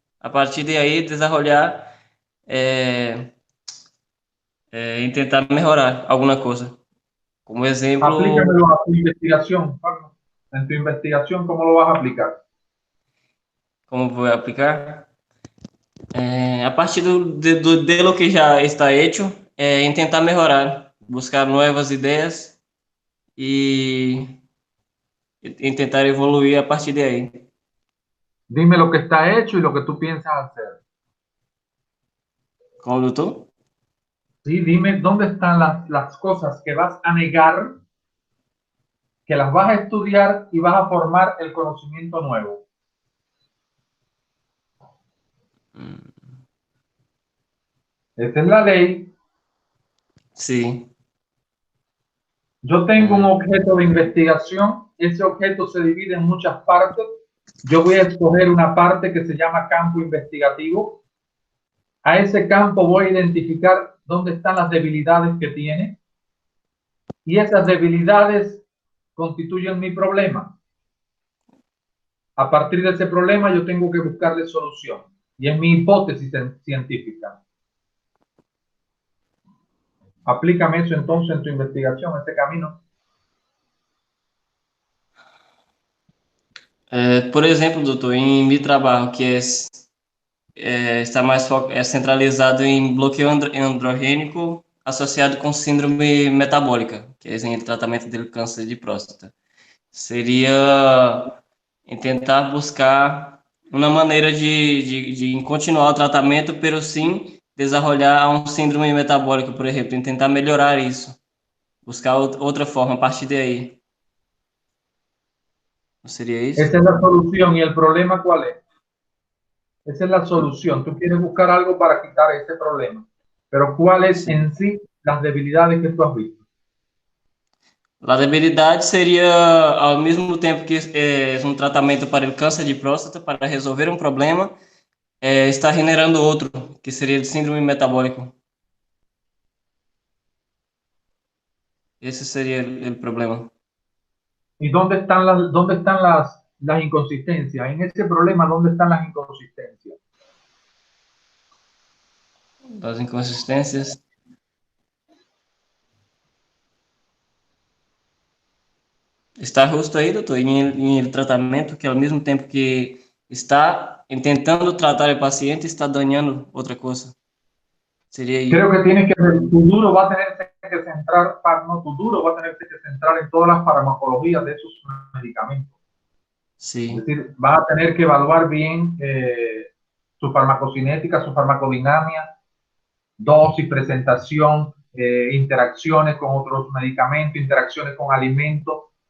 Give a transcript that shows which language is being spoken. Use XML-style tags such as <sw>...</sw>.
<pt>A partir de aí, desarrollar em tentar melhorar alguma coisa. Como exemplo...</pt> <es>Aplícamelo a tu investigación, Pablo. En tu investigación, ¿cómo lo vas a aplicar?</es> <pt>Como vou aplicar? A partir de</pt> <es>lo que</es> <pt>já está hecho, em tentar melhorar, buscar novas ideias e em tentar evoluir a partir de aí.</pt> <es>Dime lo que está hecho y lo que tú piensas hacer.</es> <pt>Como, doutor?</pt> <es>Sí, dime dónde están las cosas que vas a negar, que las vas a estudiar y vas a formar el conocimiento nuevo. Esta es la ley. Sí. Yo tengo un objeto de investigación. Ese objeto se divide en muchas partes. Yo voy a escoger una parte que se llama campo investigativo. A ese campo voy a identificar dónde están las debilidades que tiene. Y esas debilidades constituyen mi problema. A partir de ese problema yo tengo que buscarle solución. Y es mi hipótesis científica. Aplícame eso entonces en tu investigación, este camino.</es> <pt>Por exemplo, doutor, em meu trabalho, que está mais centralizado em bloqueio androgênico associado com síndrome metabólica, que é em tratamento do câncer de próstata. Seria em tentar buscar uma maneira de continuar o tratamento, pero sim desenvolver um síndrome metabólico, por exemplo, em tentar melhorar isso, buscar outra forma a partir de aí.</pt> <es>¿No sería eso? Esa es la solución. ¿Y el problema cuál es? Esa es la solución. Tú quieres buscar algo para quitar ese problema. Pero ¿cuáles Sí. en sí las debilidades que tú has visto?</es> <pt>A debilidade seria, ao mesmo tempo que é um tratamento para o câncer de próstata, para resolver um problema, está generando outro, que seria o síndrome metabólico. Esse seria o problema.</pt> <es>¿Y dónde están las inconsistencias? En ese problema, ¿dónde están las inconsistencias?</es> <pt>Das inconsistências. Está justo aí, doutor, em tratamento, que ao mesmo tempo que está tentando tratar o paciente, está dañando outra coisa. Seria aí.</pt> <es>Creo que tu duro va a tenerse que centrar, no, tu duro va a tenerse que centrar en todas las farmacologías de esos medicamentos. Sí. Es decir, vas a tener que evaluar bien su farmacocinética, su farmacodinámica, dosis, presentación, interacciones con otros medicamentos, interacciones con alimentos.</es>